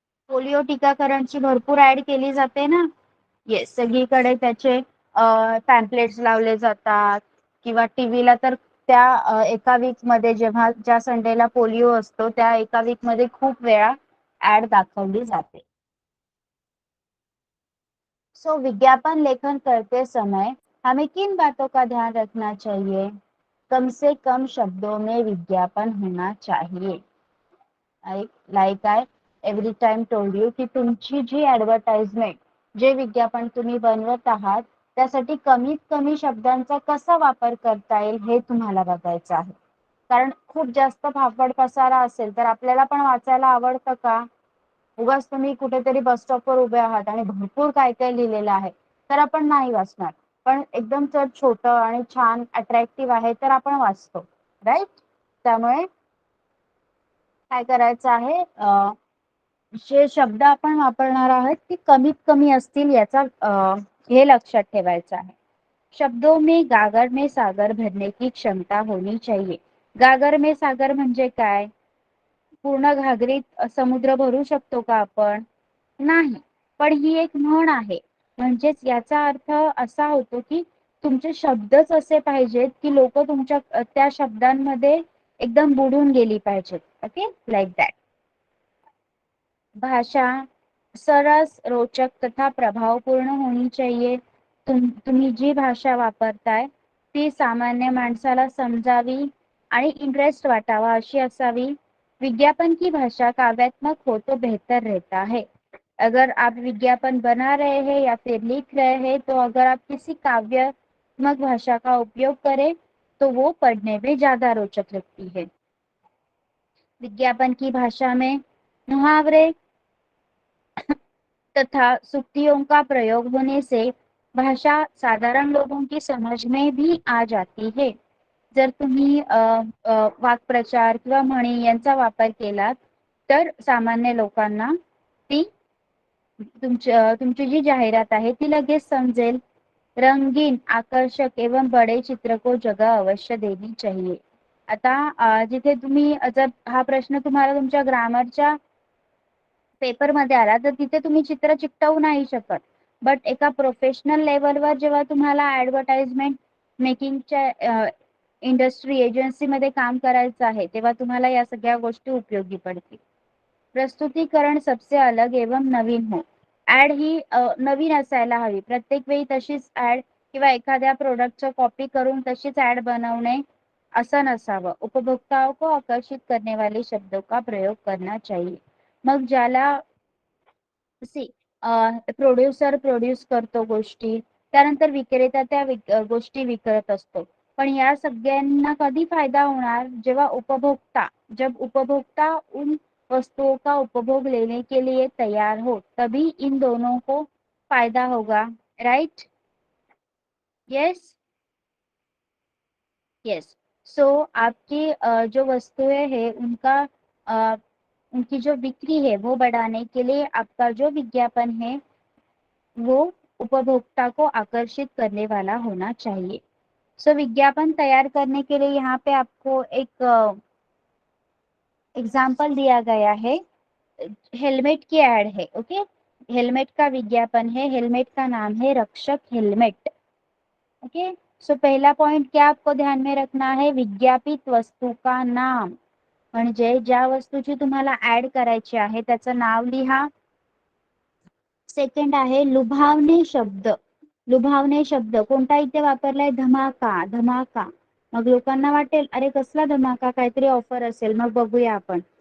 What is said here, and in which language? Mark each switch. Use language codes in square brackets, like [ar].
[mr] Polio टीकाकरणची भरपूर add केली जाते ना. येस. सगळीकडे त्याचे पॅम्पलेट्स लावले जातात किंवा टीव्हीला तर त्या एका वीक मध्ये जेव्हा ज्या संडेला पोलिओ असतो त्या एका वीक मध्ये खूप वेळा ऍड दाखवली जाते. [hi] सो विज्ञापन लेखन करते समय हमें किन बातों का ध्यान रखना चाहिए. कम से कम शब्दों में विज्ञापन होना चाहिए. [en] like I every time told you की [mr] तुमची जी ऍडव्हर्टाइजमेंट, जे विज्ञापन तुम्ही बनवत आहात, त्यासाठी कमीत कमी शब्दांचा कसा वापर करता येईल हे तुम्हाला बघायचं आहे. कारण खूप जास्त फाफड पसारा असेल तर आपल्याला पण वाचायला आवडतं का? उगाच तुम्ही कुठेतरी बस स्टॉपवर उभे आहात आणि भरपूर काय काय लिहिलेलं आहे तर आपण नाही वाचणार. पण एकदम जर छोटं आणि छान अट्रॅक्टिव्ह आहे तर आपण वाचतो, राईट? त्यामुळे काय करायचं आहे, जे शब्द आपण वापरणार आहोत ते कमीत कमी असतील याचा हे लक्षात ठेवायचं आहे. [hi] शब्दों में गागर में सागर भरने की क्षमता होनी चाहिए. [mr] गागर में सागर म्हणजे काय? पूर्ण घागरीत समुद्र भरू शकतो का आपण? नाही. पण ही एक म्हण आहे. म्हणजेच याचा अर्थ असा होतो की तुमचे शब्दच असे पाहिजेत की लोक तुमच्या त्या शब्दांमध्ये एकदम बुडून गेली पाहिजेत. [en] Okay, like that. [hi] भाषा सरस, रोचक तथा प्रभावपूर्ण होनी चाहिए. [mr] तुम्ही जी भाषा वापरताय ती सामान्य माणसाला समजावी आणि इंटरेस्ट वाटावा अशी असावी. [hi] विज्ञापन की भाषा काव्यात्मक हो तो बेहतर रहता है. अगर आप विज्ञापन बना रहे हैं या फिर लिख रहे हैं तो अगर आप किसी काव्यात्मक भाषा का उपयोग करें तो वो पढ़ने में ज्यादा रोचक लगती है. विज्ञापन की भाषा में मुहावरे तथा सुक्तियों का प्रयोग होने से भाषा साधारण लोगों की समझ में भी आ जाती है. [mr] जर तुम्ही वाक्प्रचार किंवा म्हणी यांचा वापर केलात तर सामान्य लोकांना ती तुमची जी जाहिरात आहे ती लगेच समजेल. [hi] रंगीन, आकर्षक एवं बड़े चित्र को जगह अवश्य देनी चाहिए. [mr] आता जिथे तुम्ही जर हा प्रश्न तुम्हाला तुमच्या ग्रामरच्या पेपर मध्ये आला तर तिथे तुम्ही चित्र चिकटवू नाही शकत. बट एका प्रोफेशनल लेवलवर जेव्हा तुम्हाला ऍडव्हर्टाइजमेंट मेकिंगच्या इंडस्ट्री एजन्सी मध्ये काम करायचं आहे तेव्हा तुम्हाला या सगळ्या गोष्टी उपयोगी पडतील. [hi] प्रस्तुतीकरण सबसे अलग एवं नवीन हो. [mr] ऍड ही नवीन असायला हवी. प्रत्येक वेळी तशीच ऍड किंवा एखाद्या प्रोडक्टचं कॉपी करून तशीच ऍड बनवणे असं नसावं. [hi] उपभोक्ताओं को आकर्षित करने वाले शब्दों का प्रयोग करना चाहिए. [mr] मग ज्याला सी प्रोड्युसर प्रोड्यूस करतो गोष्टी, त्यानंतर विक्रेता त्या गोष्टी विकत असतो. पण या सगळ्यांना कधी फायदा होणार [hi] जब उपभोक्ता उन वस्तुओं का उपभोग लेने के लिए तैयार हो तभी इन दोनों को फायदा होगा. राइट? [en] Yes yes. [hi] सो आपकी जो वस्तुएं हैं उनकी जो बिक्री है वो बढ़ाने के लिए आपका जो विज्ञापन है वो उपभोक्ता को आकर्षित करने वाला होना चाहिए. सो विज्ञापन तैयार करने के लिए यहाँ पे आपको एक एग्जाम्पल दिया गया है. हेलमेट की एड है. ओके, हेलमेट का विज्ञापन है. हेलमेट का नाम है रक्षक हेलमेट. ओके, सो पहला पॉइंट क्या आपको ध्यान में रखना है? विज्ञापित वस्तू का नाम. [mr] म्हणजे ज्या वस्तूची तुम्हाला ऍड करायची आहे त्याचं नाव लिहा. सेकंड आहे लुभावणे शब्द. लुभावणे शब्द कोणता इथे वापरलाय? धमाका. धमाका. मग लोकांना वाटेल अरे कसला धमाका, काहीतरी ऑफर असेल, मग बघूया आपण.